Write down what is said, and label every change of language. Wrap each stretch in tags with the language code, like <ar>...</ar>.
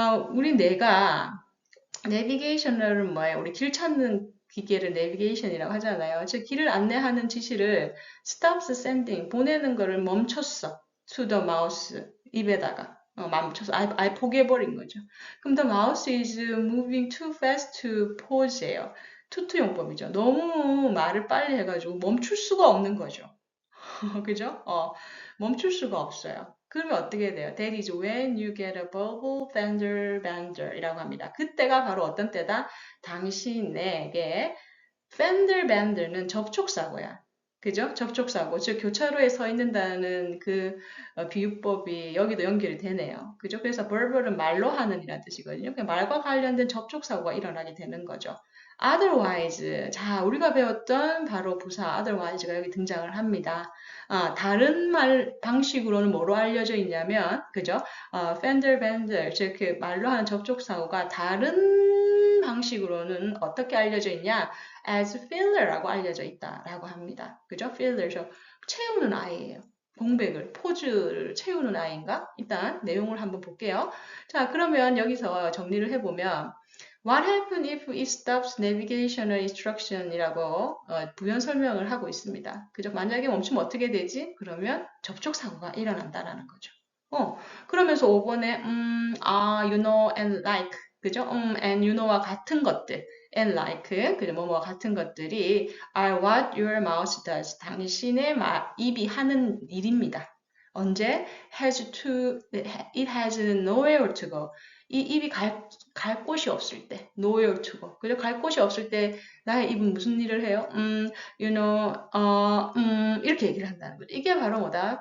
<ko>우리 뇌가 내비게이션은 뭐예요? 우리 길 찾는 기계를 내비게이션이라고 하잖아요. 즉 길을 안내하는 지시를</ko> <en>stops sending</en> <ko>보내는 거를 멈췄어.</ko> <en>to the mouse</en> <ko>입에다가 멈춰서 아예 포기해버린 거죠. 그럼</ko> <en>the mouse is moving too fast to pause예요.</en> <ko>투투용법이죠. 너무 말을 빨리 해가지고 멈출 수가 없는 거죠. 그죠? 멈출 수가 없어요. 그러면 어떻게 돼요?</ko> <en>That is when you get a verbal fender bender</en> <ko>이라고 합니다. 그때가 바로 어떤 때다? 당신에게 fender bender는 접촉사고야. 그죠? 접촉사고. 즉, 교차로에 서 있는다는 그 비유법이 여기도 연결이 되네요. 그죠? 그래서 verbal은 말로 하는 이라는 뜻이거든요. 말과 관련된 접촉사고가 일어나게 되는 거죠.</ko> <en>otherwise.</en> <ko>자, 우리가 배웠던 바로 부사 otherwise가 여기 등장을 합니다. 다른 말 방식으로는 뭐로 알려져 있냐면, 그죠? fender bender, 즉, 그 말로 하는 접촉사고가 다른 방식으로는 어떻게 알려져 있냐? as filler라고 알려져 있다라고 합니다. 그죠? filler, 채우는 아이예요. 공백을, 포즈를 채우는 아이인가? 일단 내용을 한번 볼게요. 자, 그러면 여기서 정리를 해보면</ko> <en>What happens if it stops navigational instruction</en> <ko>이라고 부연 설명을 하고 있습니다. 그죠? 만약에 멈추면 어떻게 되지? 그러면 접촉사고가 일어난다라는 거죠. 그러면서 5번에</ko> <en>you know and like</en> <ko>그죠?</ko> <en>and you know</en> <ko>와 같은 것들</ko> <en>and like</en> <ko>그죠? 뭐뭐와 같은 것들이</ko> <en>are what your mouth does.</en> <ko>당신의 입이 하는 일입니다. 언제?</ko> <en>it has nowhere to go.</en> <ko>이 입이 갈 곳이 없을 때,</ko> <en>nowhere to go.</en> <ko>그죠? 갈 곳이 없을 때 나의 입은 무슨 일을 해요?</ko> <en>you know,</en> <ko>이렇게 얘기를 한다는 거죠. 이게 바로 뭐다?</ko>